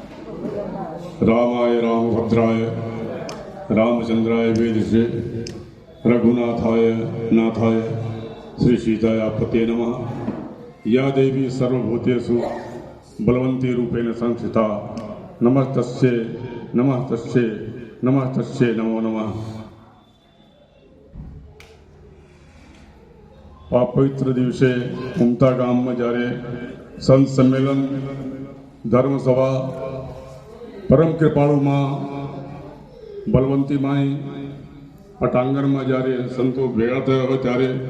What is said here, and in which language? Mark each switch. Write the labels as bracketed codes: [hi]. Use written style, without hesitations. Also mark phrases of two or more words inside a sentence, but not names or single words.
[sa] रामाय रामभद्राय रामचंद्राय वेद से रघुनाथाय नाथाय श्री सीतायापते नमः। या देवी सर्वभूतेषु बलवंती रूपेण संस्थिता नमस्तस्यै नमस्तस्यै नमस्तस्यै नमो नमः। [gu] આ પવિત્ર દિવસે ઉમતા ગામમાં જ્યારે સંત સંમેલન ધર્મસભા પરમ કૃપાળુમાં બલવંતી માઈ પટાંગણમાં જ્યારે સંતો ભેગા થયા હોય ત્યારે